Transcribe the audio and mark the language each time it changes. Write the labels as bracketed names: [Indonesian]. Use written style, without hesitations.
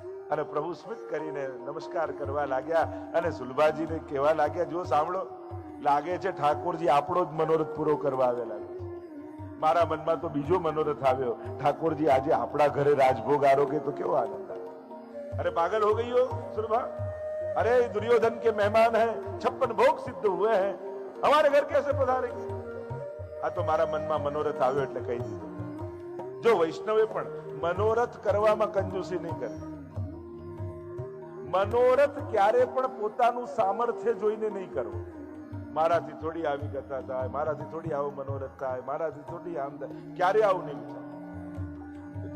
[Gujarati] અને પ્રભુ સ્મિત કરીને નમસ્કાર કરવા લાગ્યા અને સુલભાજીને કહેવા લાગ્યા, જો સાંભળો, લાગે છે ઠાકોરજી આપણો જ મનોરથ પૂરો કરવા આવેલા છે. મારા મનમાં તો બીજો મનોરથ આવ્યો, ઠાકોરજી આજે આપણા ઘરે રાજભોગ આરોગે તો કેવો આનંદ આવે. [Hindi] अरे पागल हो गई हो सुलभा, अरे दुर्योधन के मेहमान हैं, 56 भोग सिद्ध हुए हैं, हमारे घर कैसे पधारेंगे. [Gujarati] આ તો મારા મનમાં મનોરથ આવ્યો એટલે કહી દીધું. જો વૈષ્ણવે પણ મનોરથ કરવામાં કંજૂસી નહીં કરે. મનોરથ ક્યારે પણ પોતાનું સામર્થ્ય જોઈને નહીં કરવું. મારાથી થોડી આવી કથા થાય, મારાથી થોડી આવો મનોરથ થાય, મારાથી થોડી આમ થાય, ક્યારે આવું નહીં વિચાર.